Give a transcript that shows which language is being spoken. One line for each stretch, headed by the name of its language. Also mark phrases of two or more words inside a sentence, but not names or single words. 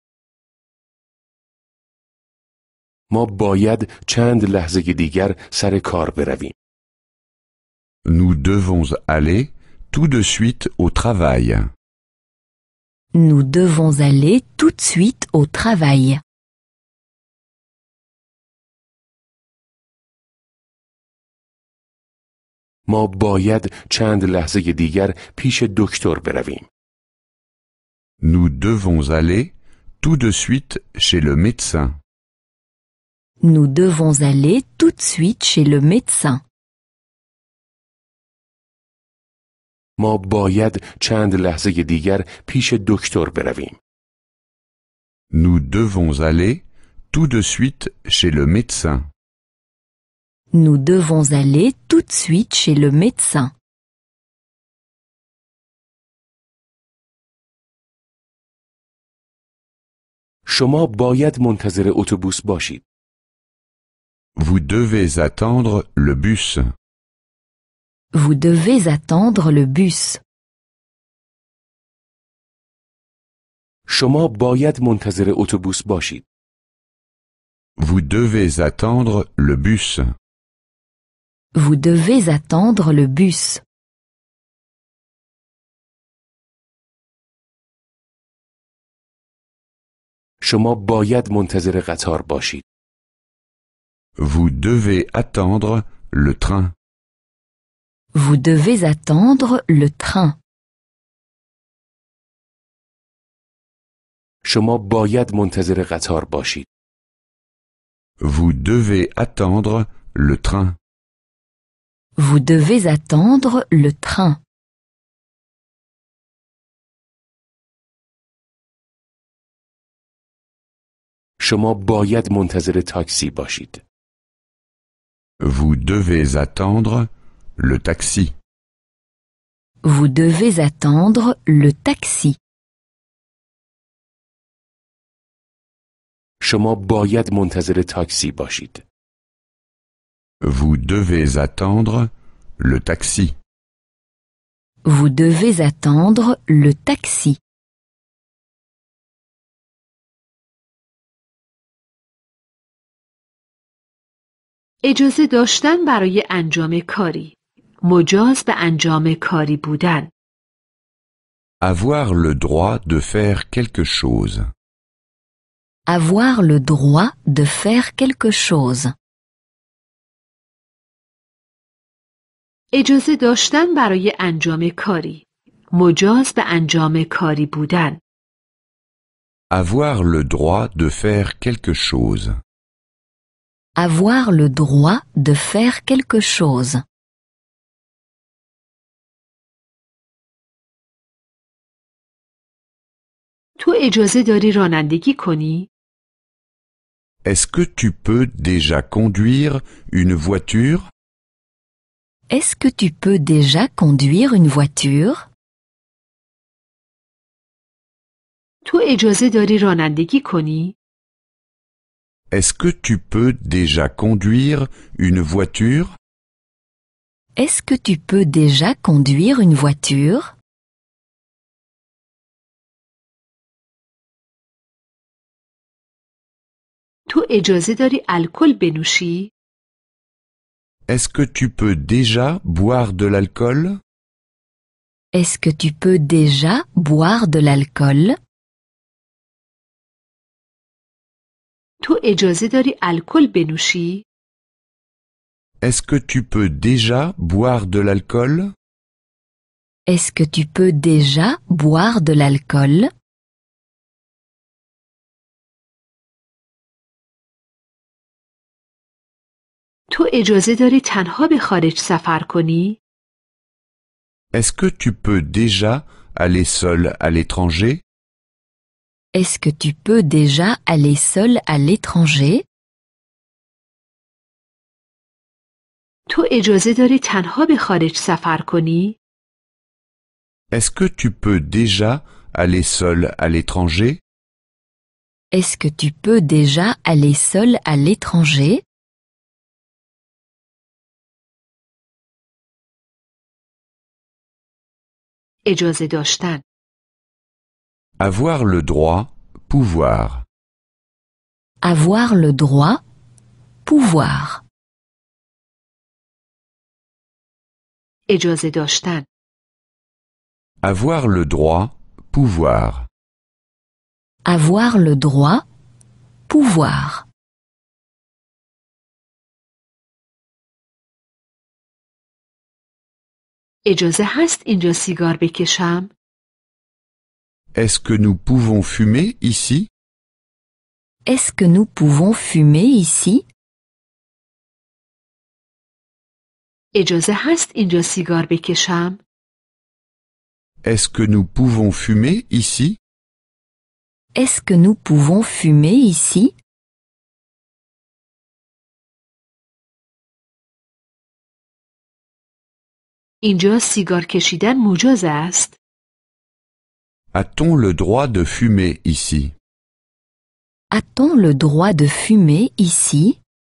Persian: ما باید چند لحظه دیگر سر کار برویم.
French: Nous devons aller tout de suite au travail. Nous devons aller tout de suite au travail.
Persian: ما باید چند لحظه دیگر پیش دکتر برویم.
French: Nous devons aller tout de suite chez le médecin. Nous devons aller tout de suite chez le médecin.
Persian: ما باید چند لحظه دیگر پیش دکتر برویم.
French: Nous devons aller tout de suite chez le médecin. Nous devons aller tout de suite chez le médecin.
Persian: شما باید منتظر اتوبوس باشید.
French: Vous devez attendre le bus. Vous devez attendre le bus.
Persian: شما باید منتظر اتوبوس باشید.
French: Vous devez attendre le bus. Vous devez attendre le bus.
Persian: شما باید منتظر قطار باشید.
French: Vous devez attendre le train. Vous devez attendre le train.
Persian: شما باید منتظر قطار باشید.
French: Vous devez attendre le train. Vous devez attendre le train.
Persian: شما باید منتظر تاکسی باشید.
French: Vous devez attendre le taxi. Vous devez attendre le taxi.
Persian: شما باید منتظر تاکسی باشید.
French: Vous devez attendre le taxi. Vous devez attendre le taxi.
Persian: اجازه داشتن برای انجام کاری. مجاز به انجام کاری بودن.
French: Avoir le droit de faire quelque chose. Avoir le droit de faire quelque chose.
Persian: اجازه داشتن برای انجام کاری. مجاز به انجام کاری بودن.
French: Avoir le droit de faire quelque chose. Avoir le droit de faire quelque chose.
Persian: تو اجازه داری رانندگی کنی؟
French: Est-ce que tu peux déjà conduire une voiture? Est-ce que tu peux déjà conduire une voiture?
Persian: تو اجازه داری رانندگی کنی؟
French: Est-ce que tu peux déjà conduire une voiture? Est-ce que tu peux déjà conduire une voiture?
Persian: تو اجازه داری الکل بنوشی؟
French: Est-ce que tu peux déjà boire de l'alcool? Est-ce que tu peux déjà boire de l'alcool?
Persian: تو اجازه داری الکل بنوشی؟
French: Est-ce que tu peux déjà boire de l'alcool? Est-ce que tu peux déjà boire de l'alcool?
Persian: تو اجازه داری تنها به خارج سفر کنی؟
French: Est-ce que tu peux déjà aller seul à l'étranger? Est-ce que tu peux déjà aller seul à l'étranger?
Persian: تو اجازه داری تنها به خارج سفر کنی؟
French: Est-ce que tu peux déjà aller seul à l'étranger? Est-ce que tu peux déjà aller seul à l'étranger?
Persian: اجازه داشتن.
French: Avoir le droit, pouvoir. Avoir le droit, pouvoir.
Persian: اجازه داشتن.
French: Avoir le droit, pouvoir. Avoir le droit, pouvoir.
Persian: اجازه هست اینجا سیگار بکشم؟
French: Est-ce que nous pouvons fumer ici? Est-ce que nous pouvons fumer ici?
Persian: اجازه هست اینجا سیگار بکشم؟
French: Est-ce que nous pouvons fumer ici? Est-ce que nous pouvons fumer ici?
Persian: اینجا سیگار کشیدن مجاز است؟
French: A-t-on le droit de fumer ici? A-t-on le droit de fumer ici?